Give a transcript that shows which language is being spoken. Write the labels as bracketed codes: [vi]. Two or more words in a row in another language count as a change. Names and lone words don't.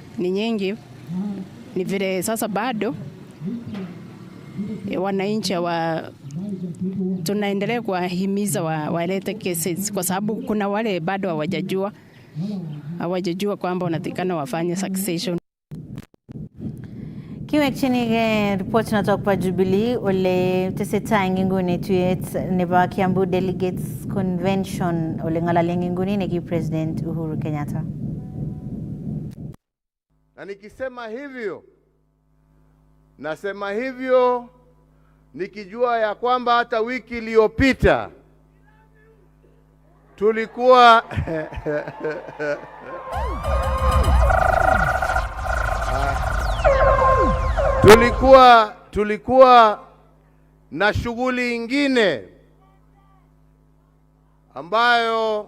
[sw] Ni vile sasa bado wananchi tunaendelea kuwahimiza walete cases kwa sababu kuna wale bado hawajajua kwamba wanatakana wafanye succession. [kln] Kiwek chenige report [sw] natoka kwa [kln] Jubilee ole teseta nginguni tuyet nebo Kiambu Delegates Convention ole ngalale nginguni neki President Uhuru Kenyatta. [sw] Na nikisema hivyo, nasema hivyo nikijua ya kwamba hata wiki iliyopita tulikuwa tulikuwa na shughuli ingine ambayo